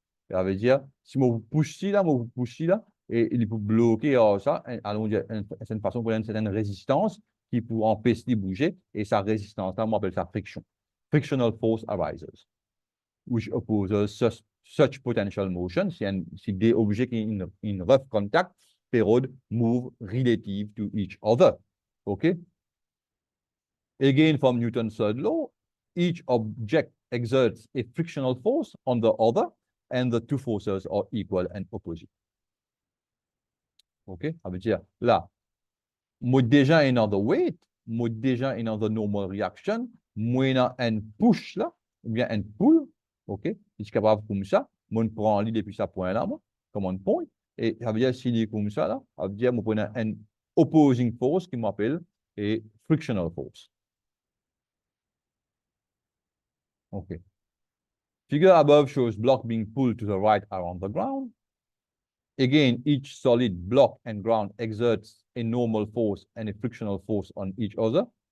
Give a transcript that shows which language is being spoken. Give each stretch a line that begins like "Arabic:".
French: Ça veut dire, si on vous pousse ici là, on vous pousse ici là, et il peut bloquer ça, allons dire, c'est une façon pour une certaine résistance qui peut empêcher de bouger, et sa résistance là, on appelle ça friction.
English: Frictional force arises, which opposes such potential motion.
French: Si des objets qui
English: in rough contact period move relative to each other. Okay? Again, from Newton's third law, each object exerts a frictional force on the other, and the two forces are equal and opposite. OK?
French: Ça veut dire, là, moi déjà another weight, moi déjà
English: another normal reaction,
French: moi un push là, ou bien un pull, OK? Je suis capable comme ça, moi je prends l'idée depuis ce point-là, moi, comme un point, et ça veut dire s'il est comme ça là, ça veut dire moi prends un opposing force qui m'appelle et frictional force. OK.
English: Figure above shows block being pulled to the right around the ground. Again, each solid block and ground exerts a normal force and a frictional force on each other.